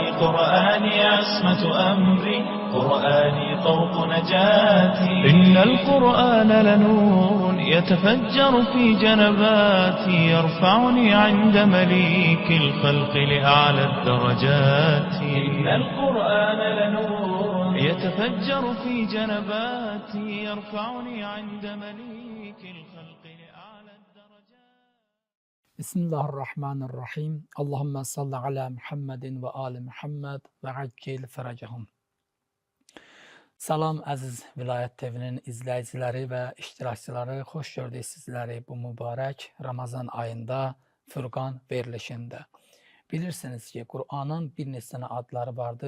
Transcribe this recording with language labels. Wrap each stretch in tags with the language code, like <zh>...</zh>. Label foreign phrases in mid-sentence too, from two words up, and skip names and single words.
<ar>قرآني عصمة أمري قرآني طوق نجاتي إن القرآن لنور يتفجر في جنباتي يرفعني عند مليك الخلق لأعلى الدرجات إن القرآن لنور يتفجر في جنباتي يرفعني عند مليك الخلق لأعلى الدرجات. بسم الله الرحمن الرحيم. اللهم صل على محمد وآل محمد وعجل فرجهم.</ar> <az>Salam əziz Vilayət TV-nin izləyiciləri və iştirakçıları, xoş gördük sizləri bu mübarək Ramazan ayında Furqan verilişində. Bilirsiniz ki, Qur'anın bir neçə adları vardır.</az>